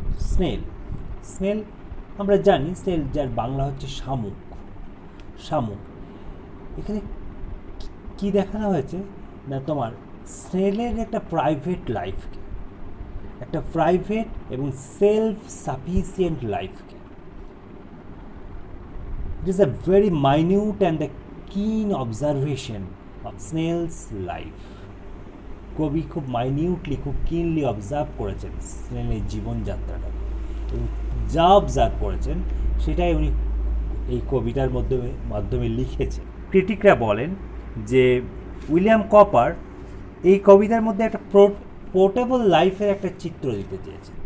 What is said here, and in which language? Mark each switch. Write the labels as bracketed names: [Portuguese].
[Bangla] Snail আমরা জানি snail যার বাংলা হচ্ছে শামুক। এখানে কি দেখানো হয়েছে না, তোমার স্নেলের একটা প্রাইভেট লাইফকে, একটা প্রাইভেট এবং self sufficient লাইফকে। [English] It is a very minute and a keen observation of snail's life. [Bangla] কবি খুব মাইনিউটলি, খুব কিনলি অবজার্ভ করেছেন স্নেলের জীবনযাত্রাটাকে এবং যা অবজার্ভ করেছেন সেটাই উনি এই কবিতার মাধ্যমে লিখেছেন। ক্রিটিকরা বলেন যে উইলিয়াম কপার এই কবিতার মধ্যে একটা পোর্টেবল লাইফের একটা চিত্র দিতে চেয়েছেন।